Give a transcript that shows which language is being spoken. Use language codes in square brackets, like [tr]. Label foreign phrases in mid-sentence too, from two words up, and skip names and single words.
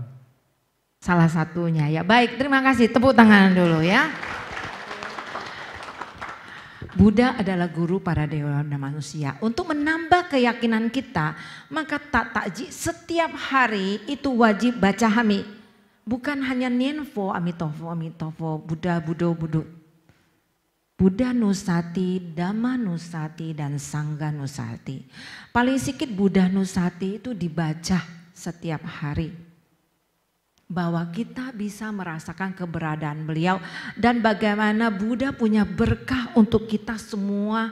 [id] Salah satunya ya. Baik, terima kasih. Tepuk tangan dulu ya. Buddha adalah guru para dewa dan manusia. Untuk menambah keyakinan kita, maka takji setiap hari itu wajib baca hami. Bukan hanya Nienfo, Amitofo, Amitofo, Buddha, Buddho, Buddho. Buddha Nusati, Dhamma Nusati, dan Sangha Nusati. Paling sedikit Buddha Nusati itu dibaca setiap hari. Bahwa kita bisa merasakan keberadaan beliau dan bagaimana Buddha punya berkah untuk kita semua.